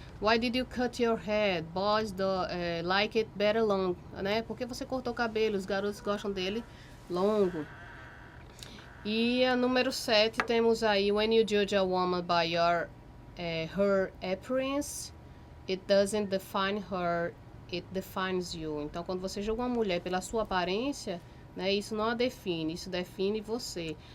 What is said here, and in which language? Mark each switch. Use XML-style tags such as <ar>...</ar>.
<en>Why did you cut your hair? Boys like it better long, né?</en> <pt>Porque você cortou o cabelo, os garotos gostam dele longo. E a número 7 temos aí,</pt> <en>when you judge a woman by her appearance, it doesn't define her, it defines you.</en> <pt>Então, quando você julga uma mulher pela sua aparência, né, isso não a define, isso define você.</pt>